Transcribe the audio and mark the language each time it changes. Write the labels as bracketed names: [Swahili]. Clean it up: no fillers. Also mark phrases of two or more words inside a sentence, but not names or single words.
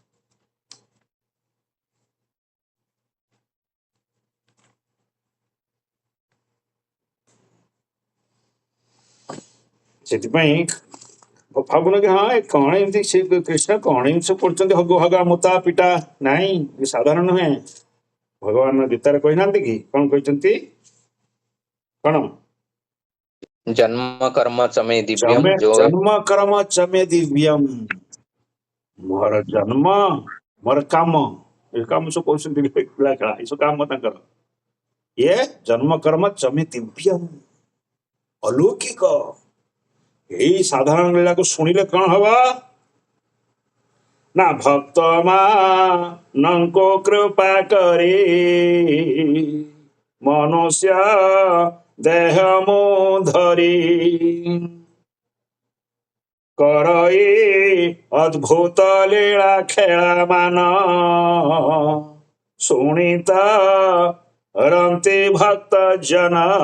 [Odia] ସେଥିପାଇଁ ଭାବୁନ କି ହଁ ଏ କଣ ଏମିତି ସେ କୃଷ୍ଣ କଣ ଏମିତି ସବୁ କରୁଛନ୍ତି, ହଗ ହଗା ମୁତା ପିଟା। ନାଇଁ, ଏ ସାଧାରଣ ନୁହେଁ। ଭଗବାନ ଗୀତାରେ କହିନାହାନ୍ତି କି କଣ କହିଛନ୍ତି? କଣ? [Sanskrit] जन्म कर्म च मे दिव्यम ଚମେ [Hindi] जो [Sanskrit] ଜନ୍ମ କର୍ମ ଚମେ ଦିବ୍ୟମ୍। [Odia] ମୋର ଜନ୍ମ, ମୋର କାମ, ଏ କାମ ସବୁ କରୁଛନ୍ତି ପିଲା ଖେଳା, ଏସବୁ କାମ ତାଙ୍କର। ଇଏ [Sanskrit] ଜନ୍ମ କର୍ମ ଚମେ ଦିବ୍ୟମ୍, [Odia] ଅଲୌକିକ। ଏଇ ସାଧାରଣ ଲୀଳାକୁ ଶୁଣିଲେ କଣ ହବ ନା ଭକ୍ତ ମାନଙ୍କୁ କୃପା କରି ମନୁଷ୍ୟ ଦେହ ମୁଁ ଧରି କରଇ ଅଦ୍ଭୁତ ଲୀଳା ଖେଳା ମାନ ଶୁଣିତ ରନ୍ତି ଭକ୍ତ ଜନ।